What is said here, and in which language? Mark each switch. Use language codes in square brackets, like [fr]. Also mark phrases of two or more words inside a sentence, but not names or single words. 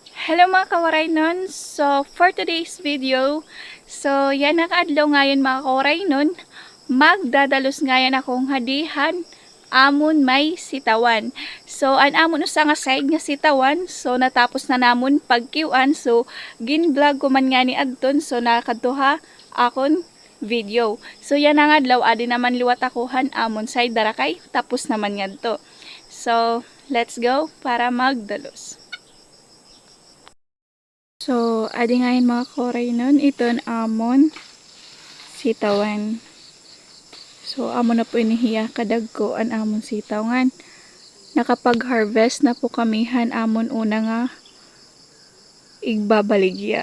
[war] Hello mga kawaraynon. [en] So, for today's video, [war] yan nakaadlaw ngayon mga kawaraynon. Magdadalos ngayon akong hadihan amon may sitawan. So, an amon usa nga side nga sitawan. So, natapos na namon pagkiwan. So, gin-vlog ko man nga ni adton. So, nakadtuha akon video. So, yan ang adlaw. Adi naman liwat akuhan amon side darakay. Tapos naman nga to. So, [en] let's go [war] para magdalos. So, adi ngayon mga kawaraynon, iton amon sitawan. So, amon na po inihiya kadagko an amon sitawan. Nakapag-harvest na po kamihan amon una nga igbabaligya.